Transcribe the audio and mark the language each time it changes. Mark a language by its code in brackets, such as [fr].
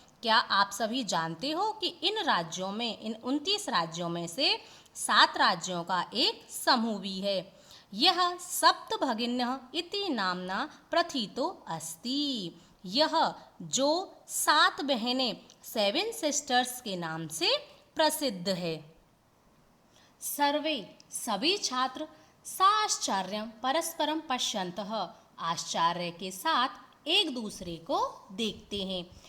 [hi] क्या आप सभी जानते हो कि इन राज्यों में, इन 29 राज्यों में से 7 राज्यों का एक समूह भी है। [sa] यह सप्तभगिन्यः इति नाम्ना प्रथितो अस्ति। [hi] यह जो 7 बहनें 7 सिस्टर्स के नाम से प्रसिद्ध है। सर्वे, सभी छात्र [sa] साश्चर्यं परस्परं पश्यन्तः, [hi] आश्चर्य के साथ एक दूसरे को देखते हैं।